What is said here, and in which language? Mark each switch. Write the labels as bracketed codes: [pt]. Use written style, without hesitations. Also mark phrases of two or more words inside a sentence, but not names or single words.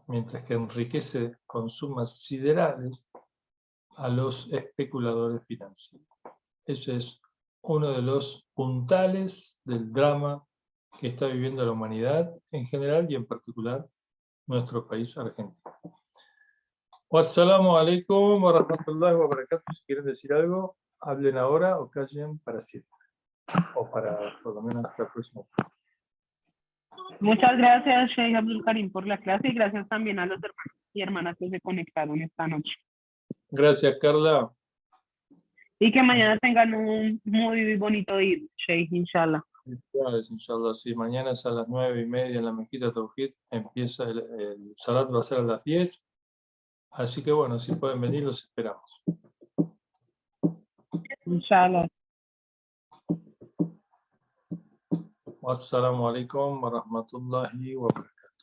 [es] Mientras que enriquece con sumas siderales a los especuladores financieros. Ese es uno de los puntales del drama que está viviendo la humanidad en general y en particular nuestro país Argentina. [ar] والسلام عليكم ورحمة الله وبركاته. [es] Si quieren decir algo, hablen ahora o callen para siempre. O para por lo menos hasta el próximo. Muchas gracias, Sheikh Abdul Karim, por la clase y gracias también a los hermanos y hermanas que se conectaron esta noche. Gracias, Carla. Y que mañana tengan un muy bonito día, Sheikh, inshallah. Felicidades, inshallah. Sí, mañana es a las 9:30 en la Mezquita Tauhid. Empieza el Salat, va a ser a las 10. Así que bueno, si pueden venir, los esperamos. Inshallah. [ar] والسلام عليكم ورحمة الله وبركاته.